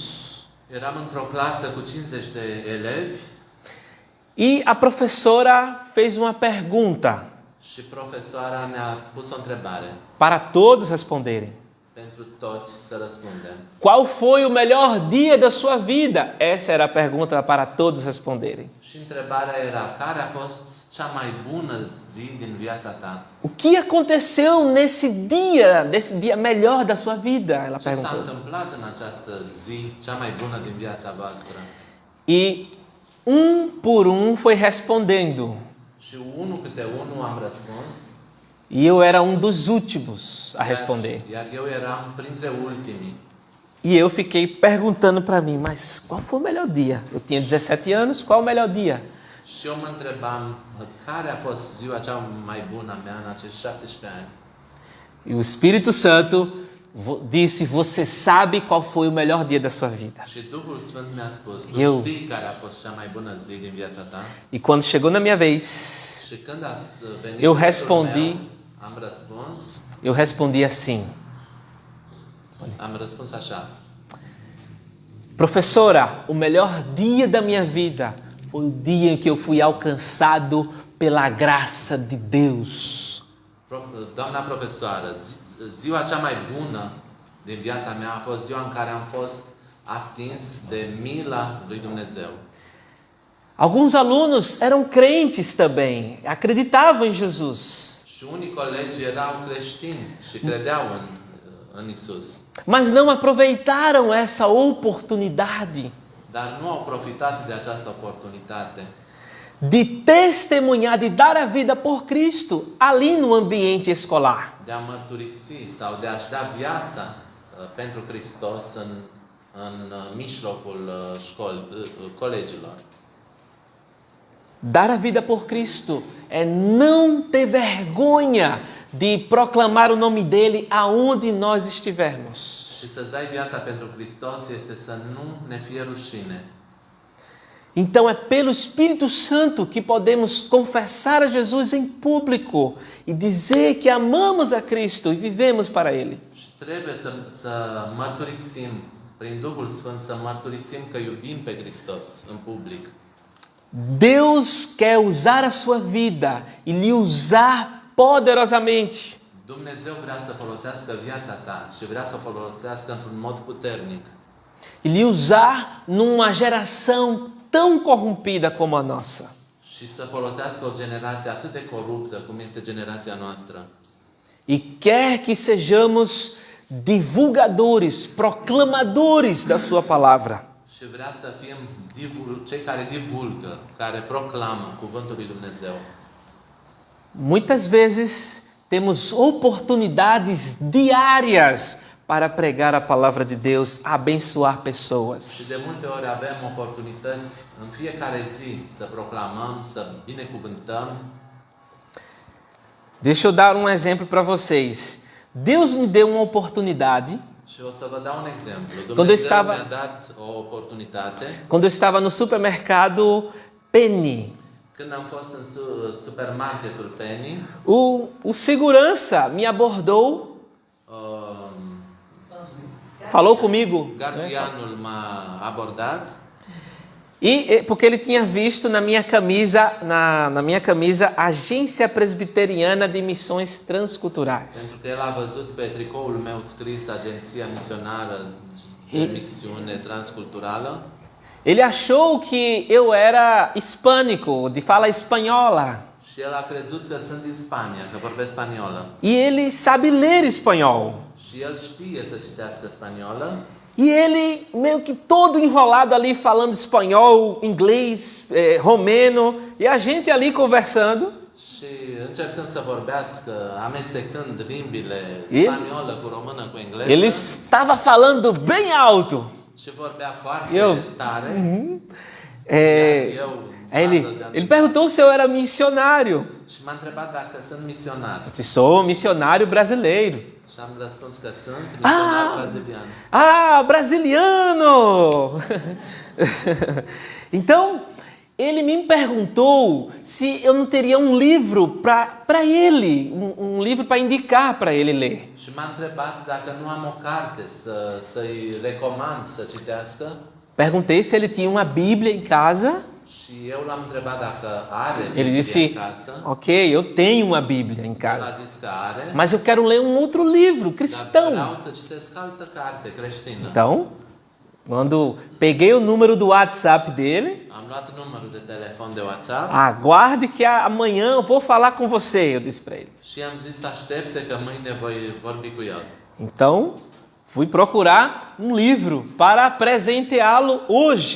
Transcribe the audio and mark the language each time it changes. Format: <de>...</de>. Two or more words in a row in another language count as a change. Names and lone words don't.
<ro>eram într-o clasă cu 50 de elevi</ro> <pt>E a professora fez uma pergunta</pt> <ro>și profesoara ne-a pus o întrebare</ro> <pt>para todos responderem.</pt> <ro>pentru toți să răspundem.</ro> <pt>Qual foi o melhor dia da sua vida? Essa era a pergunta para todos responderem.</pt> <ro>Și întrebarea era, care a fost cea mai bună zi din viața ta?</ro> <pt>O que aconteceu nesse dia melhor da sua vida? Ela</pt> <ro>Ce s-a</ro> <pt>perguntou.</pt> <ro>întâmplat în această zi cea mai bună din viața voastră?</ro> <pt>E por foi respondendo.</pt> <ro>Și unul câte unul am răspuns.</ro> <pt>E eu era dos últimos a responder.</pt> <ro>Iar eu eram printre ultimii.</ro> <pt>E eu fiquei perguntando para mim, mas qual foi o melhor dia? Eu tinha 17 anos, qual o melhor dia?</pt> <ro>Și eu mă întrebam, care a fost ziua cea mai bună a mea în acești 17 ani?</ro> <pt>E o Espírito Santo disse, você sabe qual foi o melhor dia da sua vida.</pt> <ro>Și Duhul Sfânt mi-a spus, Eu. tu știi care a fost cea mai bună zi din viața ta?</ro> <pt>E quando chegou na minha vez,</pt> <ro>Și când a venit Eu rândul</ro> <pt>respondi.</pt> <ro>meu, am răspuns,</ro> <pt>eu respondi assim,</pt> <ro>am răspuns așa.</ro> <pt>professora, o melhor dia da minha vida foi o dia em que eu fui alcançado pela graça de Deus.</pt> <ro>Doamna profesoară, ziua cea mai bună din viața mea a fost ziua în care am fost atins de mila lui Dumnezeu.</ro> <pt>Alguns alunos eram crentes também, acreditavam em Jesus.</pt> <ro>Și unii colegi erau creștini și credeau în Isus,</ro> <pt>Mas não aproveitaram essa oportunidade</pt> <ro>dar nu au profitat de această oportunitate</ro> <pt>de testemunhar, de dar a vida por Cristo ali no ambiente escolar.</pt> <ro>de a mărturisi sau de a-și da viața pentru Hristos în mijlocul colegilor.</ro> <pt>Dar a vida por Cristo é não ter vergonha de proclamar o nome dele aonde nós estivermos.</pt> <ro>Și să-ți dai viața pentru Hristos este să nu ne fie rușine.</ro> <pt>Então é pelo Espírito Santo que podemos confessar a Jesus em público e dizer que amamos a Cristo e vivemos para Ele.</pt> <ro>Și trebuie să mărturisim, prin Duhul Sfânt, să mărturisim că iubim pe Hristos în public.</ro> <pt>Deus quer usar a sua vida e lhe usar poderosamente.</pt> <ro>Dumnezeu vrea să folosească viața ta și vrea să o folosească într-un mod puternic.</ro> <pt>E lhe usar numa geração tão corrompida como a nossa.</pt> <ro>Și să folosească o generație atât de coruptă cum este generația noastră.</ro> <pt>E quer que sejamos divulgadores, proclamadores da sua palavra.</pt> <ro>Și vrea să fim cei care divulgă, care proclamă cuvântul lui Dumnezeu.</ro> <pt>Muitas vezes temos oportunidades diárias para pregar a palavra de Deus, abençoar</pt> <ro>Și</ro> <pt>pessoas.</pt> <ro>de multe ori avem oportunități în fiecare zi să proclamăm, să binecuvântăm.</ro> <pt>Deixa eu dar um exemplo para vocês. Deus me deu uma oportunidade</pt> <ro>Și o să vă dau un exemplu. Când Dumnezeu mi-a dat o oportunitate</ro> <pt>quando eu estava no supermercado Penny.</pt> <ro>când am fost în supermarketul Penny.</ro> <pt>O segurança me abordou, falou comigo, né?</pt> <ro>Gardianul m-a abordat</ro> <pt>E porque ele tinha visto na minha camisa, na minha camisa, Agência Presbiteriana de Missões Transculturais.</pt> <ro>pentru că el a văzut pe tricoul meu scris Agenția Misionară de Misiune Transculturală.</ro> <pt>Ele achou que eu era hispânico, de fala espanhola.</pt> <ro>Și el a crezut că sunt din Spania, că vorbesc spaniolă.</ro> <pt>E ele sabe ler espanhol.</pt> <ro>Și el știe să citească spaniolă.</ro> <pt>E ele meio que todo enrolado ali falando espanhol, inglês, romeno, e a gente ali conversando.</pt> <ro>Și încercând să vorbească, amestecând limbile El- spaniolă cu română, cu engleză.</ro> <pt>Ele estava falando bem alto.</pt> <ro>Și vorbea foarte Eu- tare.</ro> <pt>Ele perguntou se eu era missionário.</pt> <ro>Și m-a întrebat dacă sunt misionar.</ro> <pt>Eu disse, sou missionário brasileiro.</pt> <ro>Și am răspuns că sunt misionar brazilian.</ro> <pt>Ah, brasiliano! Então, ele me perguntou se eu não teria um livro para ele, um livro para indicar para ele ler.</pt> <ro>Și m-a întrebat dacă nu am o carte să-i recomand să citească.</ro> <pt>Perguntei se ele tinha uma Bíblia em casa.</pt> <ro>Și Și eu l-am întrebat dacă are</ro> <pt>Ele</pt> <ro>Biblie</ro> <pt>disse:</pt> <ro>acasă.</ro> <pt>ok, eu tenho uma Bíblia em</pt> <ro>El a</ro> <pt>casa,</pt> <ro>zis că are,</ro> <pt>mas eu quero ler um outro livro</pt> <ro>dar</ro> <pt>cristão.</pt> <ro>vreau să citesc altă carte creștină.</ro> <pt>Então, quando peguei o número do WhatsApp dele,</pt> <ro>Am luat numărul de telefon de WhatsApp</ro> <pt>aguarde que amanhã eu vou falar com você, eu disse para ele.</pt> <ro>și am zis să aștepte că mâine voi vorbi cu el.</ro> <pt>Então, fui procurar um livro para presenteá-lo hoje,</pt>